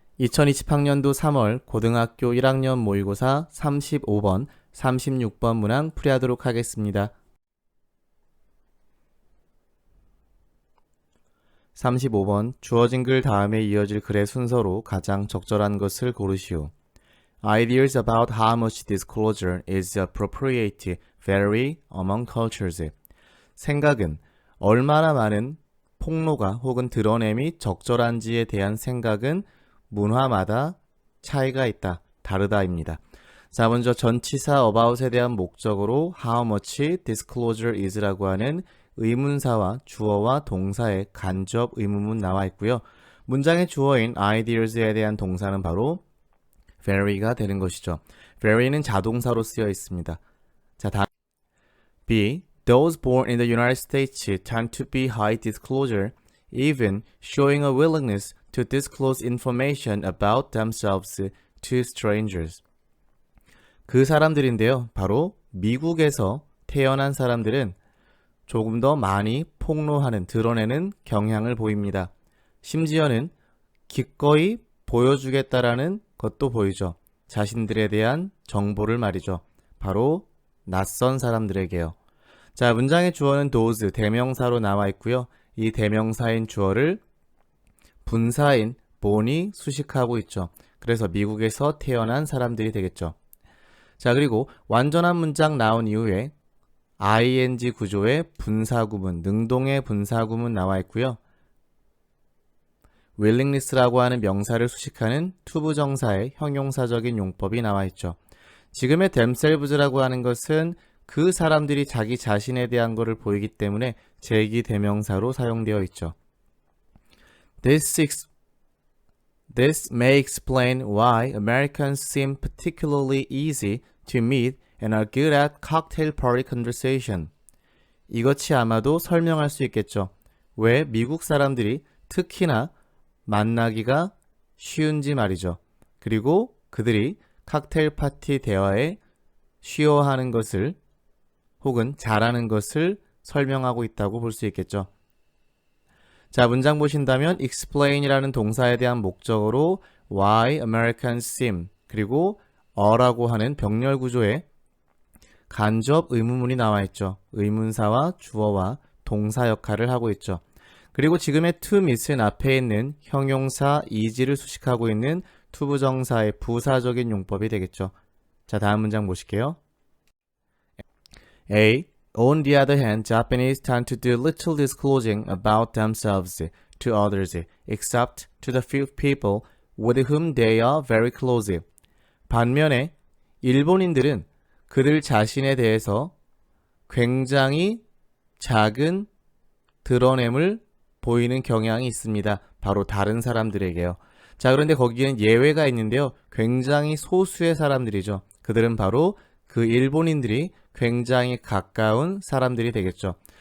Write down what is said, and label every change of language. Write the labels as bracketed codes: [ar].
[ko] 2020학년도 3월 고등학교 1학년 모의고사 35번, 36번 문항 풀이하도록 하겠습니다. 35번 주어진 글 다음에 이어질 글의 순서로 가장 적절한 것을 고르시오. [en] Ideas about how much disclosure is appropriate vary among cultures. [ko] 생각은 얼마나 많은 폭로가 혹은 드러냄이 적절한지에 대한 생각은 문화마다 차이가 있다, 다르다입니다. 자, 먼저 전치사 about에 대한 목적으로 [en] how much disclosure is [ko] 라고 하는 의문사와 주어와 동사의 간접 의문문 나와 있고요. 문장의 주어인 ideas에 대한 동사는 바로 vary가 되는 것이죠. vary는 자동사로 쓰여 있습니다. 자, 다음 B. [en] Those born in the United States tend to be high disclosure, even showing a willingness to disclose information about themselves to strangers. [ko] 그 사람들인데요. 바로 미국에서 태어난 사람들은 조금 더 많이 폭로하는, 드러내는 경향을 보입니다. 심지어는 기꺼이 보여주겠다라는 것도 보이죠. 자신들에 대한 정보를 말이죠. 바로 낯선 사람들에게요. 자, 문장의 주어는 those, 대명사로 나와 있고요. 이 대명사인 주어를 분사인 born이 수식하고 있죠. 그래서 미국에서 태어난 사람들이 되겠죠. 자, 그리고 완전한 문장 나온 이후에 ing 구조의 분사구문, 능동의 분사구문 나와 있고요. willingness라고 하는 명사를 수식하는 투부정사의 형용사적인 용법이 나와 있죠. 지금의 themselves라고 하는 것은 그 사람들이 자기 자신에 대한 것을 보이기 때문에 제기 대명사로 사용되어 있죠. [en] This may explain why Americans seem particularly easy to meet and are good at cocktail party conversation. [ko] 이것이 아마도 설명할 수 있겠죠. 왜 미국 사람들이 특히나 만나기가 쉬운지 말이죠. 그리고 그들이 칵테일 파티 대화에 쉬워하는 것을 혹은 잘하는 것을 설명하고 있다고 볼 수 있겠죠. 자, 문장 보신다면 explain이라는 동사에 대한 목적어로 [en] why Americans seem [ko] 그리고 a라고 하는 병렬 구조의 간접 의문문이 나와 있죠. 의문사와 주어와 동사 역할을 하고 있죠. 그리고 지금의 [en] to meet [ko] 은 앞에 있는 형용사 is를 수식하고 있는 투부정사의 부사적인 용법이 되겠죠. 자, 다음 문장 보실게요. A. [en] On the other hand, Japanese tend to do little disclosing about themselves to others, except to the few people with whom they are very close. [ko] 반면에 일본인들은 그들 자신에 대해서 굉장히 작은 드러냄을 보이는 경향이 있습니다. 바로 다른 사람들에게요. 자, 그런데 거기에는 예외가 있는데요. 굉장히 소수의 사람들이죠. 그들은 바로 그 일본인들이 굉장히 가까운 사람들이 되겠죠.